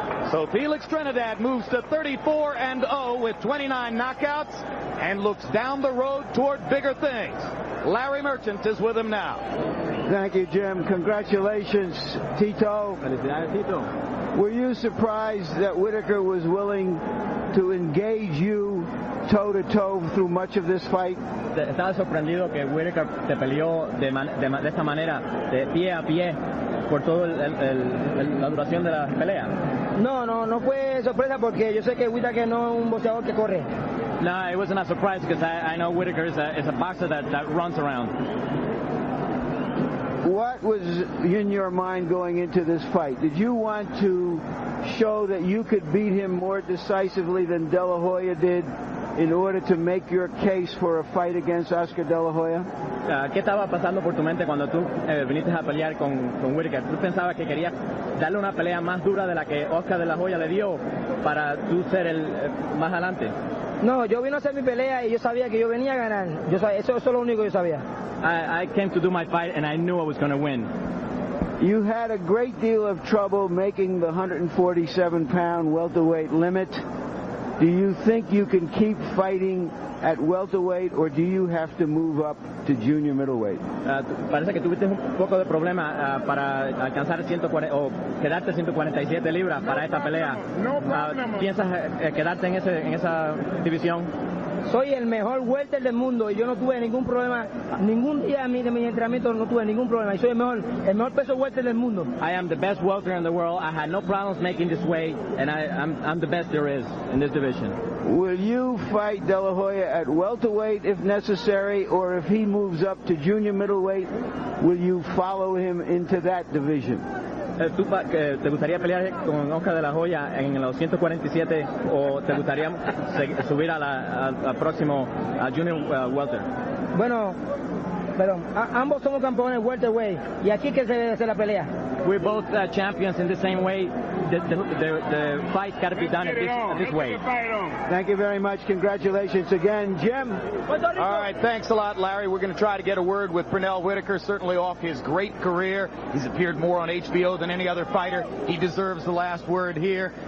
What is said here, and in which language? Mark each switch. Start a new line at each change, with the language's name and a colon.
English: So Felix Trinidad moves to 34-0 with 29 knockouts and looks down the road toward bigger things. Larry Merchant is with him now. Thank you, Jim. Congratulations, Tito.
Spanish: Felicidades, Tito.
English: Were you surprised that Whitaker was willing to engage you toe-to-toe through much of this fight?
Spanish: ¿Estaba sorprendido que Whitaker te peleó de esta manera, de pie a pie, por toda la duración de la pelea? No fue sorpresa porque yo sé que Whitaker no es un boxeador que corre.
English: No, it wasn't a surprise because I know Whitaker is a boxer that runs around. What was in your mind going into this fight? Did you want to show that you could beat him more decisively than De La Hoya did in order to make your case for a fight against Oscar De La Hoya?
Spanish: ¿Qué estaba pasando por tu mente cuando tú viniste a pelear con Whitaker? ¿Tú pensabas que querías darle una pelea más dura de la que Oscar De La Hoya le dio para tú ser el más adelante? No, yo vine a hacer mi pelea y yo sabía que yo venía a ganar. Eso es lo único que yo sabía.
English: I came to do my fight and I knew I was going to win. You had a great deal of trouble making the 147-pound welterweight limit. Do you think you can keep fighting at welterweight, or do you have to move up to junior middleweight?
Spanish: Parece que tuviste un poco de problema para alcanzar 140 o quedarte 147 libras para esta pelea. ¿Piensas quedarte en esa división? Soy el mejor welter del mundo y yo no tuve ningún problema, ningún día de mi entrenamiento no tuve ningún problema. Y soy el mejor peso welter del mundo.
English: I am the best welter in the world. I had no problems making this weight, and I'm the best there is in this division. Will you fight De La Hoya at welterweight if necessary, or if he moves up to junior middleweight, will you follow him into that division?
Spanish: ¿Tú te gustaría pelear con Oscar De La Hoya en los 147 o te gustaría subir al próximo junior welter? Bueno, pero ambos somos campeones welterweight y aquí que se la pelea.
English: We're both champions in the same way. The fight's got to be done at this way. Thank you very much. Congratulations again, Jim. All right, thanks a lot, Larry. We're going to try to get a word with Pernell Whitaker, certainly off his great career. He's appeared more on HBO than any other fighter. He deserves the last word here.